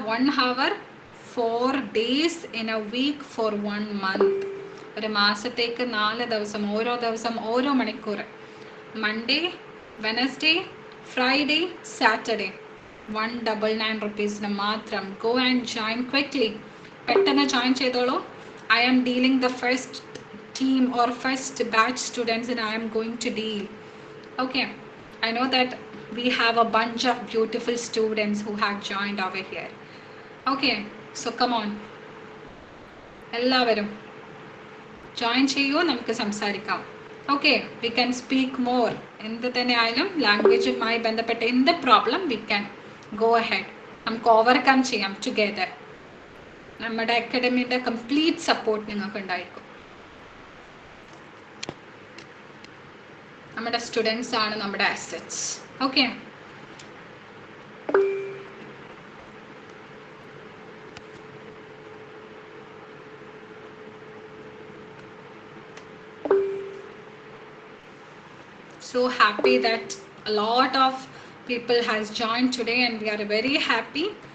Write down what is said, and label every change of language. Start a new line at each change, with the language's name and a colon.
English: 1 hour 4 days in a week for 1 month.
Malayalam: ഒരു മാസത്തേക്ക് 4 ദിവസം, ഓരോ ദിവസം ഓരോ മണിക്കൂർ.
English: Monday, Wednesday, Friday, Saturday. 199 rupees മാത്രം. Go and join quickly.
Malayalam: പെട്ടെന്ന് ജോയിൻ ചെയ്തോളൂ.
English: I am dealing the first team or first batch students and I am going to deal. Okay, I know that we have a bunch of beautiful students who have joined over here. Okay, so come on,
Malayalam: എല്ലാവരും join ചെയ്യൂ, നമുക്ക് സംസാരിക്കാം. Okay,
English: We can speak more.
Malayalam: എന്ത് തന്നെ ആയാലും ലാംഗ്വേജുമായി ബന്ധപ്പെട്ട എന്ത് problem
English: We can go ahead.
Malayalam: നമുക്ക് ഓവർകം ചെയ്യാം
English: Together.
Malayalam: നമ്മുടെ അക്കാഡമിയുടെ കംപ്ലീറ്റ് സപ്പോർട്ട് നിങ്ങൾക്ക് ഉണ്ടായിരിക്കും. നമ്മുടെ സ്റ്റുഡൻസ് ആണ് നമ്മുടെ assets. Okay,
English: so happy that a lot of people has joined today and we are very happy.